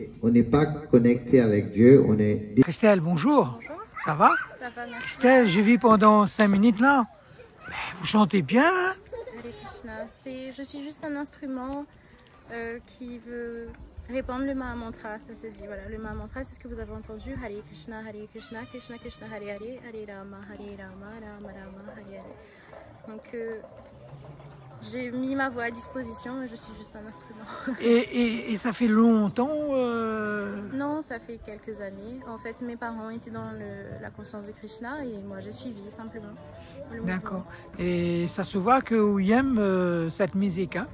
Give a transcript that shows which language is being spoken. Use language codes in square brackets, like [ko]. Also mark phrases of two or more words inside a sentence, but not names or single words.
[fr] On n'est pas connecté avec Dieu, on est... Christelle, bonjour. Bonjour. Ça va? Ça va, merci. Christelle, j'ai vu pendant 5 minutes là. Mais vous chantez bien, hein? Hare Krishna, je suis juste un instrument qui veut répandre le Mahamantra, ça se dit. Voilà, le Mahamantra, c'est ce que vous avez entendu. Hare Krishna, Krishna Krishna, Hare Hare, Hare Rama, Rama Rama, Hare Hare. Donc, j'ai mis ma voix à disposition, mais je suis juste un instrument. Et ça fait longtemps Non, ça fait quelques années. En fait, mes parents étaient dans la conscience de Krishna et moi, j'ai suivi simplement. D'accord. Et ça se voit que vous aimez cette musique, hein?